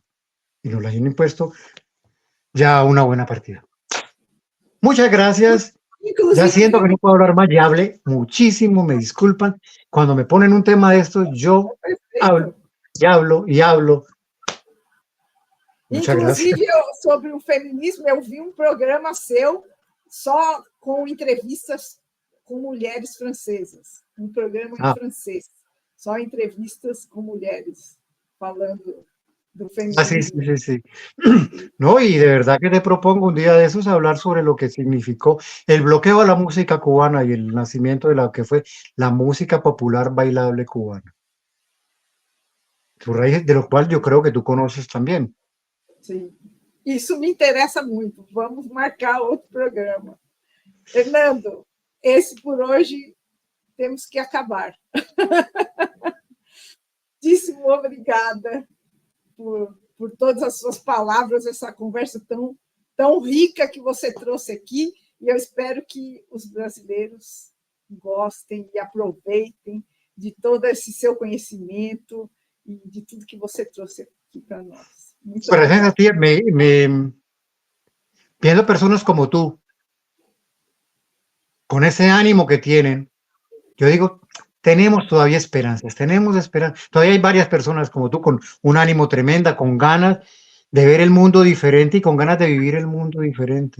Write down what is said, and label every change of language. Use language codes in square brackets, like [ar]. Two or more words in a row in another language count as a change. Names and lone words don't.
[es] Y nos las han impuesto ya una buena partida. Muchas gracias. Ya siento que no puedo hablar más, ya hablé muchísimo, me disculpan. Cuando me ponen un tema de estos, yo hablo y hablo y hablo. Muchas gracias. [pt] Inclusive, sobre o feminismo, eu vi um programa seu só com entrevistas com mulheres francesas. Um programa em francês. Só entrevistas com mulheres falando do feminismo. [es] Sí. No, y de verdad que te propongo un día de esos hablar sobre lo que significó el bloqueo a la música cubana y el nacimiento de lo que fue la música popular bailable cubana. Su raíz, de lo cual yo creo que tú conoces también. [pt] Sim. Isso me interessa muito. Vamos marcar outro programa. Fernando, esse por hoje temos que acabar. Muitíssimo obrigada por todas as suas palavras, essa conversa tão rica que você trouxe aqui, e eu espero que os brasileiros gostem e aproveitem de todo esse seu conhecimento e de tudo que você trouxe aqui para nós. Muito [es] Gracias a ti, viendo personas como tú, con ese ánimo que tienen, yo digo, tenemos todavía esperanzas, todavía hay varias personas como tú con un ánimo tremenda, con ganas de ver el mundo diferente y con ganas de vivir el mundo diferente.